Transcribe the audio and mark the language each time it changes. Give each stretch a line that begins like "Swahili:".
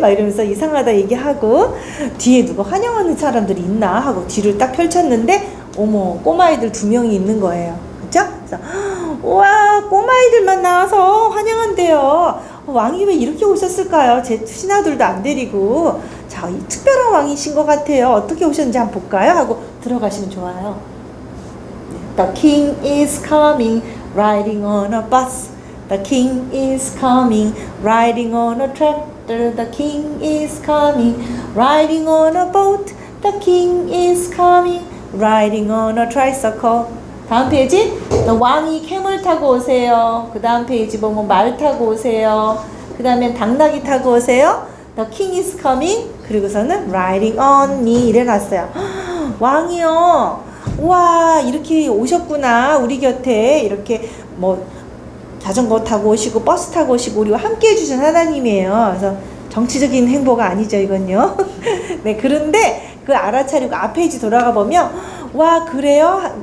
Korean: 막 이러면서 이상하다 얘기하고 뒤에 누가 환영하는 사람들이 있나 하고 뒤를 딱 펼쳤는데 어머 꼬마아이들 2명이 있는 거예요. 그죠? 그래서 우와 꼬마아이들만 나와서 환영한대요. 왕이 왜 이렇게 오셨을까요? 제 신하들도 안 데리고. 자, 이 특별한 왕이신 것 같아요. 어떻게 오셨는지 한번 볼까요? 하고 들어가시면 좋아요.
English: The king is coming riding on a bus. The king is coming riding on a tractor. The king is coming riding on a boat. The king is coming riding on a tricycle.
Korean: 다음 페이지 왕이 캠을 타고 오세요. 그 다음 페이지 보면 말 타고 오세요. 그 다음엔 당나귀 타고 오세요.
English: The king is coming
Korean: 그리고서는
English: riding on me
Korean: 이래놨어요. 왕이요 와 이렇게 오셨구나 우리 곁에 이렇게 뭐 자전거 타고 오시고 버스 타고 오시고 우리와 함께 해주신 하나님이에요. 그래서 정치적인 행보가 아니죠 이건요. 네 그런데 그 알아차리고 앞 페이지 돌아가 보면 와, 그래요?